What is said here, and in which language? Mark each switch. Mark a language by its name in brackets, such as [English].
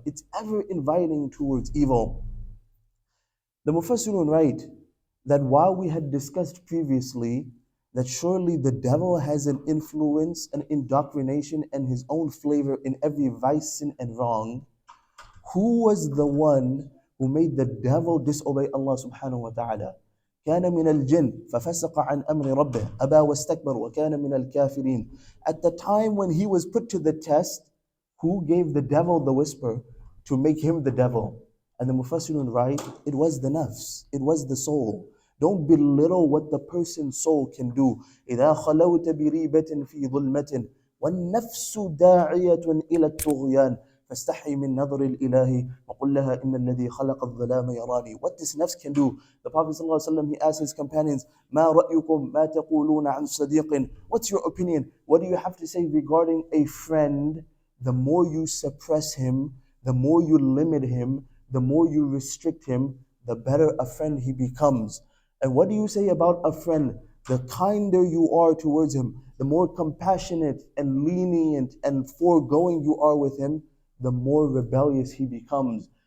[English] It's ever inviting towards evil. The Mufassirun write that while we had discussed previously that surely the devil has an influence, an indoctrination, and his own flavor in every vice, sin, and wrong, who was the one who made the devil disobey Allah subhanahu wa ta'ala? [Arabic] كان من الجن ففسق عن أمر ربه أبى واستكبر وكان من الكافرين. [English] At the time when he was put to the test, who gave the devil the whisper to make him the devil? And the Mufassirun write, it was the nafs, it was the soul. Don't belittle what the person's soul can do. [Arabic] إذا خلوت بريبة في ظلمة والنفس داعية إلى الطغيان فاستحي من نظر الإله وقل لها إن الذي خلق الظلام يراني. [English] What this nafs can do. The Prophet ﷺ, he asked his companions, [Arabic] ما رأيكم ما تقولون عن صديق? [English] What's your opinion? What do you have to say regarding a friend? The more you suppress him, the more you limit him, the more you restrict him, the better a friend he becomes. And what do you say about a friend? The kinder you are towards him, the more compassionate and lenient and foregoing you are with him, the more rebellious he becomes.